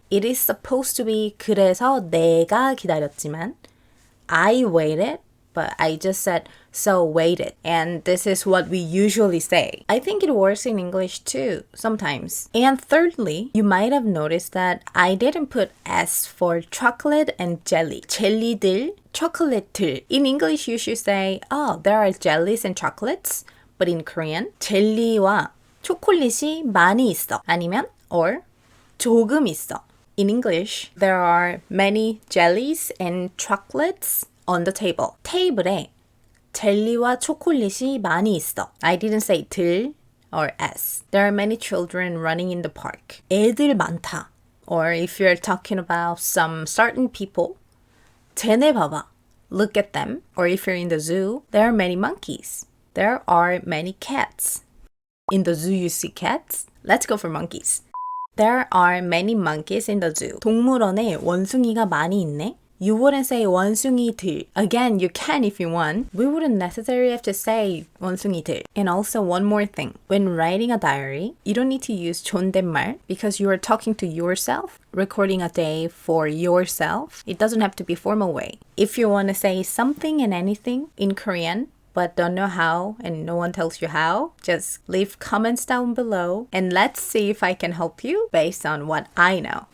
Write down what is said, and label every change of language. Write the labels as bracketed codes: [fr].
[en] It is supposed to be [ko] 그래서 내가 기다렸지만 [en] I waited, but I just said so waited. And this is what we usually say. I think it works in English too, sometimes. And thirdly, you might have noticed that I didn't put S for chocolate and jelly. [ko] 젤리들, chocolate들. [en] In English, you should say, oh, there are jellies and chocolates. But in Korean, [ko] 젤리와 초콜릿이 많이 있어. 아니면, or 조금 있어. [en] In English, there are many jellies and chocolates on the table. [ko] 테이블에 젤리와 초콜릿이 많이 있어. [en] I didn't say 들 or S. There are many children running in the park. [ko] 애들 많다. [en] Or if you're talking about some certain people, [ko] 쟤네 봐봐. [en] Look at them. Or if you're in the zoo, there are many monkeys. There are many cats. In the zoo, you see cats? Let's go for monkeys. There are many monkeys in the zoo. [ko] 동물원에 원숭이가 많이 있네. [en] You wouldn't say 원숭이들. Again, you can if you want. We wouldn't necessarily have to say 원숭이들. And also one more thing. When writing a diary, you don't need to use 존댓말 because you are talking to yourself, recording a day for yourself. It doesn't have to be formal way. If you want to say something and anything in Korean, but don't know how and no one tells you how, just leave comments down below and let's see if I can help you based on what I know.